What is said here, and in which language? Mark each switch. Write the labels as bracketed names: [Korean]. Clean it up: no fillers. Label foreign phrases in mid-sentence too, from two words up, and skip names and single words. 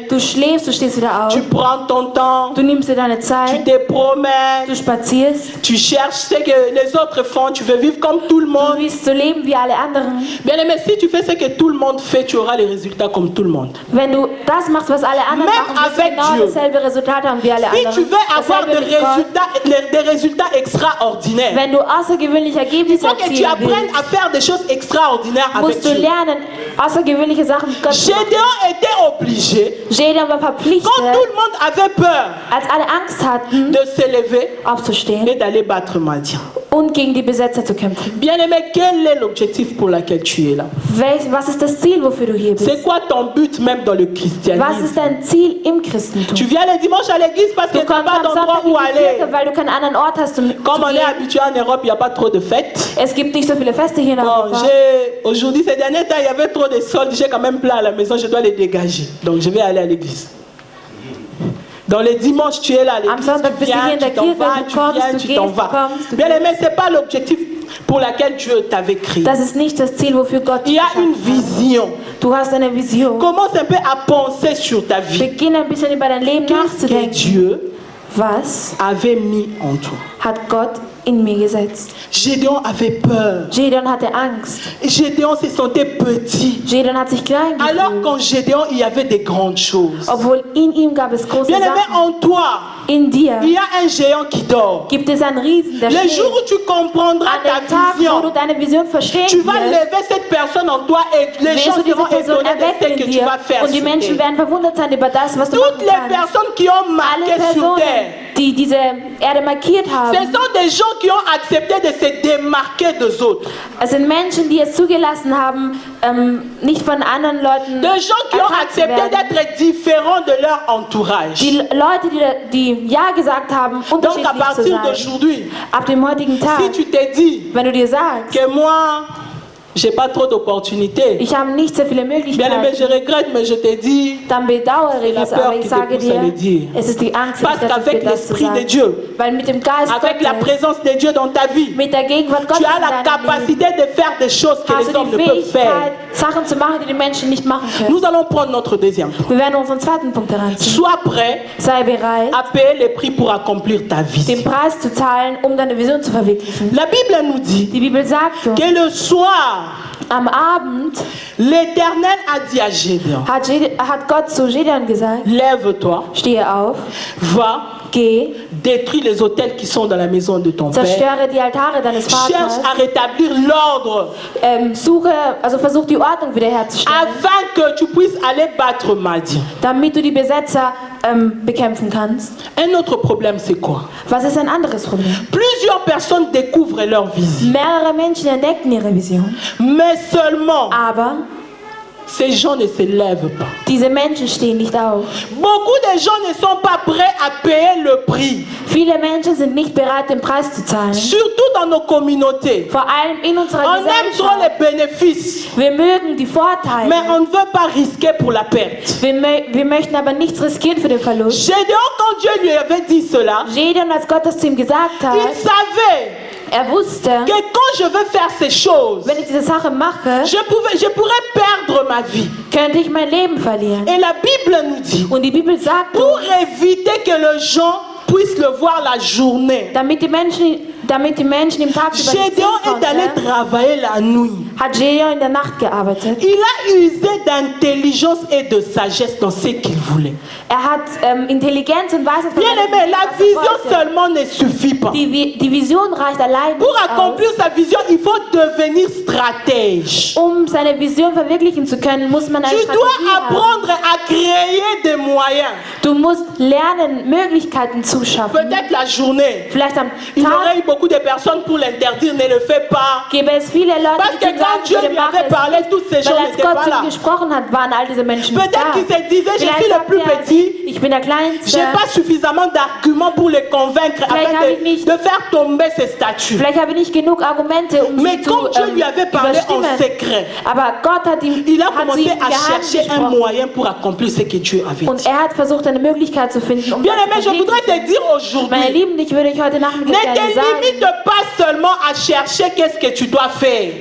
[German] Du schläfst, du stehst wieder auf. [French] Tu prends ton temps. [German] Du nimmst dir deine [French] Tu [German] Zeit. [French] te promènes. [German] Du spazierst. [French] Tu cherches ce que les autres font. Tu veux vivre comme tout le [German] Du [French] monde. [German] willst so leben wie alle anderen. [French] Bien aimé, si tu fais ce que tout le monde fait, tu auras les résultats comme tout le monde. [German] Wenn du das machst, was alle anderen [French] Même [German] machen, wirst du [French] avec [German] genau [French] Dieu. [German] dasselbe Resultat haben wie alle [French] Si [German] anderen. [French] tu veux avoir [German] Dasselbe mit Gott. [French] des résultats extraordinaires, [German] Wenn du außergewöhnliche [French] il [German] Ergebnisse [French] faut que tu [German] erzielen [French] apprennes [German] willst, [French] à faire des choses extraordinaires avec [German] musst du [French] Dieu. [German] lernen, außergewöhnliche Sachen mit Gott zu machen. [French] Gédéon était obligé, [German] Gideon war verpflichtet, [French] quand tout le monde avait peur, [German] als alle Angst hatten, [French] de s'élever [German] aufzustehen [French] et d'aller battre Madian. [German] und gegen die Besetzer zu kämpfen. [French] Bien aimé, quel est l'objectif pour lequel tu es là? [German] Was ist das Ziel, wofür du hier bist? [French] C'est quoi ton but même dans le [German] Was [French] christianisme? [German] ist dein Ziel im Christentum? [French] Tu viens le dimanche à l'église parce que [German] Du [French] tu n'as [German] kommst [French] pas [German] am [French] d'endroit [German] Sonntag in [French] où [German] die [French] aller. [German] Kirche, weil du keinen anderen Ort hast, zu [French] Comme on est [German] gehen. [French] habitué en Europe, il n'y a pas trop de fêtes. [German] Es gibt nicht so viele Feste hier in [French] Bon, [German] Europa. [French] aujourd'hui, ces derniers temps, il y avait trop de soldes. J'ai quand même plein à la maison, je dois les dégager. Donc, je vais aller à l'église. Dans les dimanches, tu es là à l'église, [German] Am Sonntag [French] tu [German] bist du hier [French] viens, [German] in der [French] tu t'en [German] Kirche, [French] vas, [German] du [French] tu [German] kommst, [French] viens, [German] du [French] tu t'en [German] gehst, du [French] vas. [German] kommst, du [French] Bien [German] gehst. [French] aimé, ce n'est pas l'objectif pour lequel Dieu t'avait créé. [German] Das ist nicht das Ziel, wofür Gott [French] Il [German] dich [French] y a une [German] geschaffen hat. [French] vision. [German] Du hast eine Vision. [French] Commence un peu à penser sur ta vie. [German] Beginn ein bisschen über dein Leben [French] Qu'est-ce que [German] nachzudenken. [French] Dieu [German] Was [French] avait mis en toi? [German] hat Gott in mir gesetzt? [French] Gédéon avait peur. [German] Gideon hatte Angst. [French] Gédéon se sentait petit. [German] Gideon hat sich klein [French] Alors [German] gefühlt. [French] qu'en Gédéon, il y avait des grandes choses. [German] Obwohl in ihm gab es große [French] Bien aimé, [German] Sachen. [French] en toi, [German] In dir [French] il y a un géant qui dort. [German] gibt es einen Riesen, der [French] Le [German] schläft. [French] jour où tu comprendras [German] An [French] ta [German] dem Tag, wo du [French] vision, [German] deine Vision verstehen [French] tu vas [German] wirst, [French] lever cette personne en toi et les [German] wirst [French] gens [German] du diese [French] seront [German] Person [French] étonnés de ce [German] erwecken [French] que [German] in [French] tu [German] dir. [French] vas faire [German] Und die [French] sur [German] Menschen [French] terre. [German] werden verwundert sein über das, was du [French] Toutes [German] machen [French] les [German] kannst. [French] personnes qui ont marqué [German] Alle [French] sur [German] Personen, [French] terre, [German] die diese Erde markiert [French] ce [German] haben, [French] sont des gens qui ont accepté de se démarquer des autres. [German] es sind Menschen, die es zugelassen haben, nicht von anderen Leuten [French] Des gens qui ont [German] erkannt zu [French] accepté [German] werden. [French] d'être différents de leur entourage. [German] Die Leute, die Ja gesagt haben, [French] Donc à [German] unterschiedlich zu [French] partir [German] sein. [French] d'aujourd'hui, [German] Ab dem heutigen Tag, [French] si tu te dis [German] wenn du dir sagst, [French] que moi, j'ai pas trop d'opportunités, [German] ich habe nicht so viele [French] bien aimé, je [German] Möglichkeiten, [French] regrette, mais je te dis, [German] dann bedauere ich [French] la [German] es, [French] peur [German] aber [French] qui [German] ich [French] te [German] sage [French] pousse à le [German] dir, [French] dire. [German] es ist die Angst, [French] Parce [German] die dazu [French] qu'avec [German] führt, das zu [French] l'Esprit de [German] sagen. [French] Dieu, [German] Weil mit dem Geist [French] avec la [German] Gottes, [French] présence de Dieu dans ta vie, [German] mit der Gegenwart Gottes [French] tu as [German] in [French] la [German] deinem Leben, [French] capacité de faire des choses que [German] hast [French] les [German] du [French] hommes [German] die [French] ne peuvent faire. [German] Fähigkeit, Sachen zu machen, die die Menschen nicht machen können. [French] Nous allons prendre notre deuxième point. [German] Wir werden unseren zweiten Punkt heranziehen. [French] Sois prêt [German] Sei bereit, [French] à payer le prix pour accomplir ta [German] den [French] vision. [German] Preis zu zahlen, um deine Vision zu verwirklichen. [French] La Bible nous dit [German] Die Bibel sagt uns, [French] que le soir, [German] am Abend [French] l'Éternel a dit à Gédéon, [German] hat Gott zu Gideon gesagt, [French] lève-toi, [German] stehe auf, [French] va, [German] geh, [French] détruis les autels qui sont dans la maison de ton père. [German] zerstöre die Altare deines [French] Cherche [German] Vaters, [French] à rétablir l'ordre [German] versuch die Ordnung wiederherzustellen, [French] afin que tu puisses aller battre Madian. [German] damit du die Besetzer bekämpfen kannst. [French] Un autre problème, c'est quoi? [German] Was ist ein anderes Problem? [French] Plusieurs personnes découvrent leur vision, [German] Mehrere Menschen entdecken ihre Vision, [French] mais seulement [German] aber [French] ces gens ne se lèvent pas. [German] diese Menschen stehen nicht auf. [French] Beaucoup de gens ne sont pas prêts à payer le prix, [German] Viele Menschen sind nicht bereit, den Preis zu zahlen. [French] surtout dans nos communautés. [German] Vor allem in unserer [French] On aime trop [German] Gesellschaft. [French] les bénéfices, [German] Wir mögen die Vorteile. [French] mais on ne veut pas risquer pour la perte. [German] Wir möchten aber nichts riskieren für den Verlust. [French] Gédéon, quand Dieu lui avait dit cela, [German] Gideon, als Gott das zu ihm gesagt [French] il [German] hat, [French] savait [German] wusste, [French] que quand je veux faire ces choses, [German] wenn ich diese Sache mache, [French] je pourrais perdre ma vie. [German] könnte ich mein Leben verlieren. [French] Et la Bible nous dit, [German] Und die Bibel sagt [French] pour [German] uns, [French] éviter que les gens puissent le voir la journée, [German] damit die Menschen im Tag über nicht [French] Gédéon [German] sehen [French] est allé [German] konnten, [French] travailler la nuit. [German] hat Gideon in der Nacht gearbeitet. [French] Il a usé d'intelligence et de sagesse dans ce qu'il voulait. [German] Hat Intelligenz und Weisheit [French] Bien aimé, la vision seulement ne suffit pas. [German] Die Vision reicht allein [French] Pour [German] nicht [French] accomplir sa vision, il faut devenir stratège. [German] aus. Seine Vision verwirklichen zu können, muss man eine [French] Tu [German] Strategie [French] dois [German] haben. [French] apprendre à créer des moyens. [German] Du musst lernen, Möglichkeiten zu schaffen. [French] Peut-être la journée, [German] Vielleicht am [French] il aurait eu [German] Tag [French] beaucoup de personnes pour l'interdire, ne le fais pas. [German] Gäbe es viele Leute, [French] Parce que quand Dieu lui avait parlé, tous ces gens [German] weil als [French] n'étaient [German] Gott [French] pas [German] zu [French] là. [German] ihm gesprochen hat, waren all diese Menschen nicht da. [French] Peut-être qu'il se disait, je suis [German] Vielleicht [French] le plus [German] sagte er, [French] petit, [German] ich bin der [French] je [German] Kleinste. [French] n'ai pas suffisamment d'arguments pour les convaincre [German] Vielleicht habe [French] afin [German] ich [French] de [German] nicht- [French] faire tomber ces statues. [German] Vielleicht habe ich nicht genug Argumente, um [French] Mais [German] sie zu [French] quand Dieu lui avait parlé en [German] überstimmen. [French] secret, [German] Aber Gott hat ihm [French] il a [German] hat zu [French] commencé [German] ihm [French] à [German] geheim [French] chercher un [German] gesprochen. [French] moyen pour accomplir ce que Dieu avait [German] Und [French] dit. [German] er hat versucht, eine Möglichkeit zu finden, um [French] Bien [German] das [French] aimé, [German] zu [French] je voudrais [German] verwirklichen. [French] te dire [German] Meine [French] aujourd'hui, [German] Lieben, ich würde euch heute [French] ne [German] Nachmittag [French] te [German] gerne sagen, [French] limite pas seulement à chercher qu'est-ce que tu dois faire,